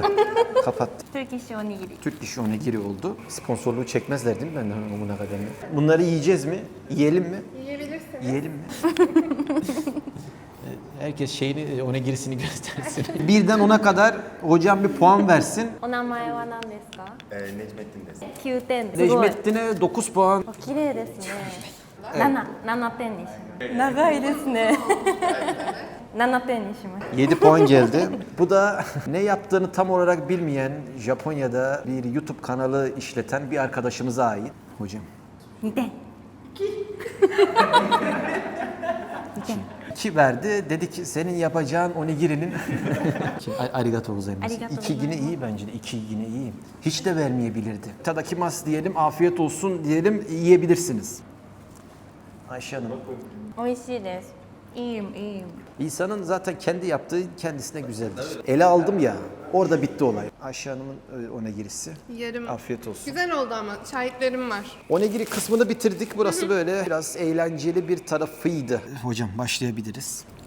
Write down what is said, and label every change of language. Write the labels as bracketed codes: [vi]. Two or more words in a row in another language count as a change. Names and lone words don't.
[en] Turkish onigiri. [tr] Türk işi onigiri oldu. Sponsorluğu çekmezler değil mi benden Omuna Akademi? Bunları yiyeceğiz mi? Yiyelim mi? Yiyebilirsiniz. Yiyelim mi? Herkes şeyini, onigirisini göstersin. Birden 10'a kadar hocam bir puan versin. [ja] お名前は何ですか [tr] Necmettin desin. [ja] 9 点です。すごい。 [tr] Necmettin'e 9 puan. [ja] 綺麗ですね。7点にします。長いですね。7点にします。 [tr] 7 puan geldi. Bu da ne yaptığını tam olarak bilmeyen Japonya'da bir YouTube kanalı işleten bir arkadaşımıza ait. Hocam. [ja] 2点。 [tr] 2 verdi. Dedi ki senin yapacağın onigirinin [ja] ありがとうございます. Arigato [tr] 2 yine iyi bence de. 2 yine iyi. Hiç de vermeyebilirdi. Tadakimasu diyelim, afiyet olsun diyelim, yiyebilirsiniz. Ayşe Hanım. [ja] 美味しいです。いい。 [tr] İnsanın zaten kendi yaptığı kendisine güzeldir. Ele aldım ya, orada bitti olay. Ayşe Hanım'ın onigirisi. Yarım. Afiyet olsun. Güzel oldu ama şahitlerim var. Onigiri kısmını bitirdik. Burası böyle biraz eğlenceli bir tarafıydı. Hocam başlayabiliriz.